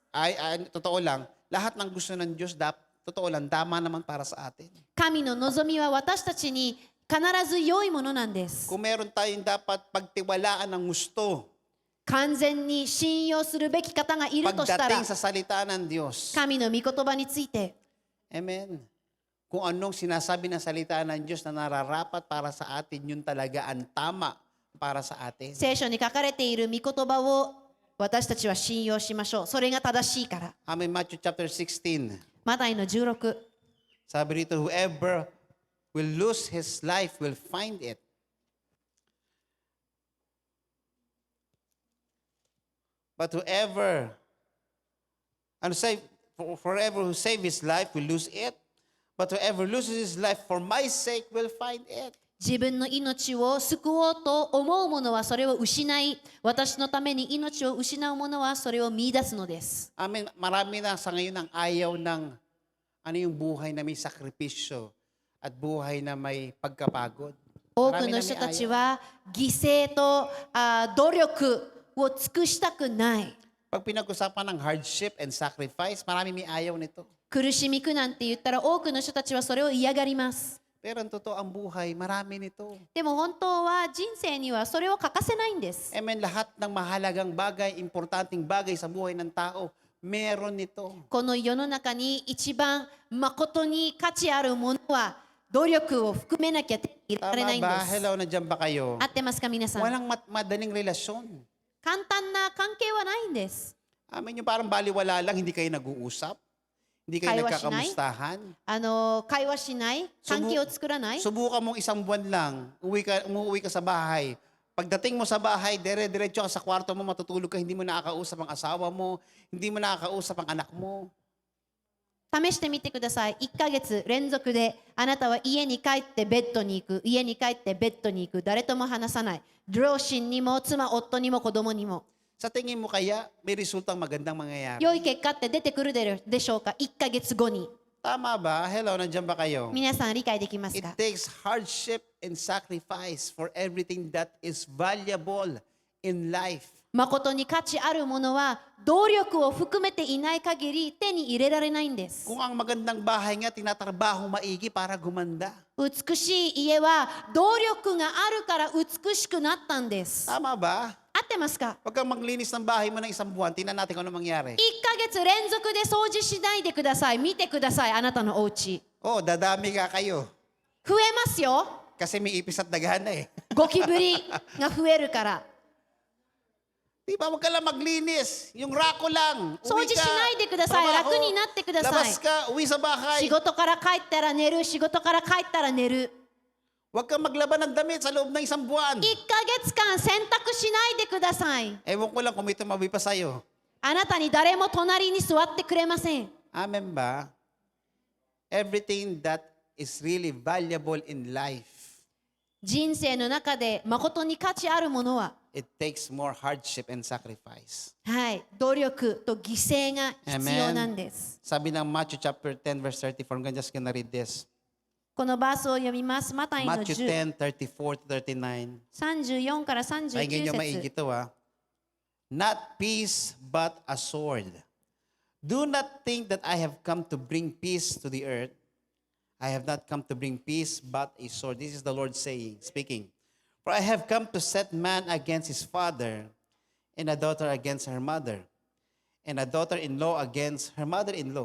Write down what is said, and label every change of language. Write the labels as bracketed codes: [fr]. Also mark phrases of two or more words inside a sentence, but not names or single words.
[tl] Totoo lang, lahat ng gusto ng Diyos, totoo lang, tama naman para sa atin. [ja] 神の望みは私たちに必ず良いものなんです。 [tl] Kung meron tayong dapat pagtiwalaan ng gusto, [ja] 完全に信用するべき方がいるとしたら [tl] pagdating、sa salita ng Diyos. [ja] 神の御言葉について、 [tl] Amen. Kung anong sinasabi ng salita ng Diyos na nararapat para sa atin, yun talaga ang tama para sa atin. [ja] 聖書に書かれている御言葉を私たちは信用しましょう。それが正しいから。 [en] Amen. Matthew chapter 16. [ja] マタイの16。 [tl] Sabi rito, [en] whoever will lose his life will find it. But whoever, forever who save his life will lose it. But whoever loses his life for my sake will find it. [ja] 自分の命を救おうと思う者はそれを失い、私のために命を失う者はそれを見出すのです。 Amen. [tl] Marami na sa ngayon ang ayaw ng yung buhay na may sakripisyo at buhay na may pagkapagod. [ja] 多 [tl] Marami [ja] く [tl] na [ja] の [tl] may [ja] 人たち [tl] ayaw. [ja] は犠牲と努力を尽くしたくない。 [tl] Pag pinag-usapan ng [en] hardship and sacrifice, [tl] marami may ayaw nito. [ja] 苦しみ苦難って言ったら多くの人たちはそれを嫌がります。 [tl] Pero ang totoo, ang buhay, marami nito. [ja] でも本当は人生にはそれを欠かせないんです。 Amen. [tl] Lahat ng mahalagang bagay, importanteng bagay sa buhay ng tao, meron nito. [ja] この世の中に一番誠に価値あるものは努力を含めなきゃ手に入れられない [tl] Tama [ja] んで [tl] ba? [ja] す。 [tl] Hello, nandiyan ba kayo? [ja] 合ってますか皆さん。 [tl] Walang madaling relasyon. [ja] 簡単な関係はないんです。 Amen. [tl] Yung parang baliwala lang, hindi kayo nag-uusap. Hindi kayo [ja] 会話しない? [tl] nagkakamustahan. [ja] 会話しない関係を作らない [tl] Subukan mong isang buwan lang, umuwi ka sa bahay. Pagdating mo sa bahay, dire-diretso ka sa kwarto mo, matutulog ka, hindi mo nakakausap ang asawa mo, hindi mo nakakausap ang anak mo. [ja] 試してみてください。1ヶ月連続であなたは家に帰ってベッドに行く、家に帰ってベッドに行く、誰とも話さない。両親にも妻、夫にも子供にも。 [tl] Sa tingin mo kaya, may resultang magandang mangyayari. [ja] 良い結果って出てくるでしょうか ?1 ヶ月後に。 [tl] Tama ba? Hello, nandiyan ba kayo? [ja] 皆さん理解できます [en] It [ja] か [en] takes hardship and sacrifice for everything that is valuable in life. [ja] 誠に価値あるものは努力を含めていない限り手に入れられないんです。 [tl] Kung ang magandang bahay nga, tinatrabaho maigi para gumanda. [ja] 美しい家は努力があるから美しくなったんです。 [tl] Tama ba? [ja] 合ってますか？ [tl] Huwag kang maglinis ng bahay mo ng isang buwan. Tingnan natin kung ano mangyari. [ja] 1 ヶ月連続で掃除しないでください。見てください、あなたのお家。 [tl] Oh, dadami ka kayo. [ja] 増えますよ。 [tl] Kasi may ipis at daghan na eh. [ja] ゴキブリが増えるから。 [tl] Di ba? Huwag ka lang maglinis. Yung rako lang. [ja] 掃除しないでください。 [tl] trabaho, [ja] 楽になってください。 [tl] labas ka, uwi sa [ja] 仕 [tl] bahay. [ja] 事から帰ったら寝る、仕事から帰ったら寝る。 [tl] Huwag kang maglaban ng damit sa loob ng isang buwan. [ja] 1 ヶ月間洗濯しないでください。 [tl] Ewan ko lang kung may tumabi pa sa'yo. [ja] あなたに誰も隣に座ってくれません。 [tl] Amen ba? [en] Everything that is really valuable in life, [ja] 人生の中で誠に価値あるものは、 [en] it takes more hardship and sacrifice. [ja] はい、努力と犠牲が必要なんです。 [tl] Sabi ng [en] Matthew chapter 10 verse 34, I'm just gonna read this. [ja] このバースを読みます。マタイの Matthew 10、 [en] 10, 34 to 39. [ja] 34 から [tl] Pakinggan nyo [ja] 39 [tl] maigi [ja] 節。 [tl] to ha. [en] Not peace, but a sword. Do not think that I have come to bring peace to the earth. I have not come to bring peace, but a sword. This is the Lord saying, speaking. For I have come to set man against his father, and a daughter against her mother, and a daughter-in-law against her mother-in-law.